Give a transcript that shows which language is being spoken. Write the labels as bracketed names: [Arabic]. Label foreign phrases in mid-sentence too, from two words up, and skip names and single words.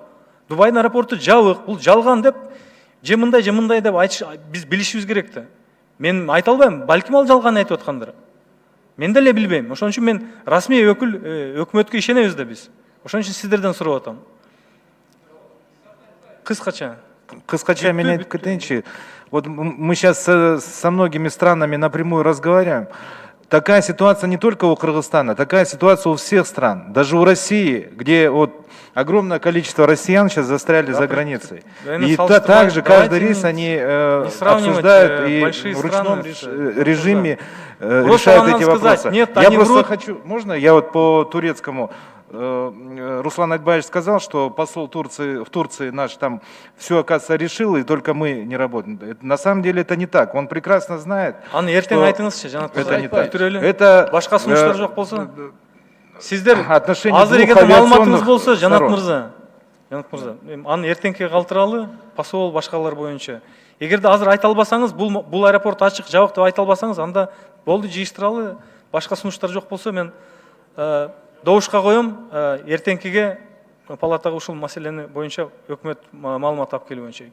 [Kyrgyz] Дубайдын аэропорту жабык, бул жалган деп, же мындай деп айтыш, биз билишибиз керек да. Мен айта албайм, балким ал жалган айтып аткандыр. Мен деле билбейм. Ошон үчүн мен расмий өкүл өкмөткө ишенебиз да биз. Ошон үчүн сиздерден сурап атам. Кыскача мен айтып кетейинчи. [Russian] Вот мы сейчас со многими странами напрямую разговариваем. Такая ситуация не только у Кыргызстана, такая ситуация у всех стран. Даже у России, где вот огромное количество россиян сейчас застряли за границей. И также каждый рейс они обсуждают и в ручном режиме решают эти вопросы. Я просто хочу, можно я вот по турецкому? Руслан Айтбаевич сказал, что посол Турции в Турции наш там все, оказывается, решил, и только мы не работаем. На самом деле это не так. Он прекрасно знает, что это не так. Это [Kyrgyz] башка сунуштар жок болсо, сиздер [Russian] отношения [Kyrgyz] азыр [Russian] двух [Kyrgyz] эгер маалыматыңыз [Russian] авиационных [Kyrgyz] болсо, Жанат [Russian] сторон. [Kyrgyz] мырза, аны эртеңки калтыралы, посол башкалар боюнча. Эгерде азыр айта албасаңыз, бул аэропорт ачык, жабык деп айта албасаңыз, анда болду, жыйыштыралы, башка сунуштар жок болсо мен добушка коем, эртеңкиге палатага ушул маселени боюнча өкмөт маалымат алып келүү боюнча.